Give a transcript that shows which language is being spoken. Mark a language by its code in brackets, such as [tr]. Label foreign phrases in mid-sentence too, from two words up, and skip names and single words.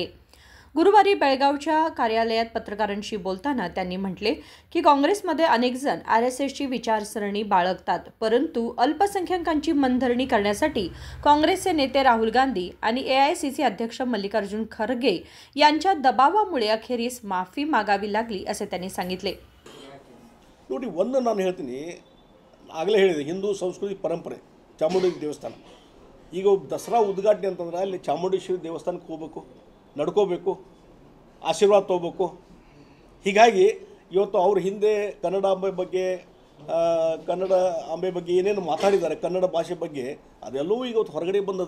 [mr] गुरुवारी बेळगावच्या कार्यालयात पत्रकारांशी बोलताना त्यांनी म्हटले की काँग्रेसमध्ये अनेक जण आरएसएसची विचारसरणी बाळगतात, परंतु अल्पसंख्याकांची मनधरणी करण्यासाठी काँग्रेसचे नेते राहुल गांधी आणि एआयसीसी अध्यक्ष मल्लिकार्जुन खरगे यांच्या दबावामुळे अखेरीस माफी मागावी लागली असे त्यांनी सांगितले। [kn] ನೋಡಿ, ಒಂದು ನಾನು ಹೇಳ್ತೀನಿ, ಆಗಲೇ ಹೇಳಿದೆ, ಹಿಂದೂ ಸಂಸ್ಕೃತಿ ಪರಂಪರೆ ಚಾಮುಂಡೇಶ್ವರಿ ದೇವಸ್ಥಾನ ಈಗ ದಸರಾ ಉದ್ಘಾಟನೆ ಅಂತಂದ್ರೆ ಅಲ್ಲಿ ಚಾಮುಂಡೇಶ್ವರಿ ದೇವಸ್ಥಾನಕ್ಕೆ ಹೋಗಬೇಕು, ನಡ್ಕೋಬೇಕು, ಆಶೀರ್ವಾದ ತಗೋಬೇಕು। ಹೀಗಾಗಿ ಇವತ್ತು ಅವ್ರ ಹಿಂದೆ ಕನ್ನಡ ಅಂಬೆ ಬಗ್ಗೆ ಏನೇನು ಮಾತಾಡಿದ್ದಾರೆ, ಕನ್ನಡ ಭಾಷೆ ಬಗ್ಗೆ ಅದೆಲ್ಲವೂ ಈಗ ಹೊರಗಡೆ ಬಂದದ।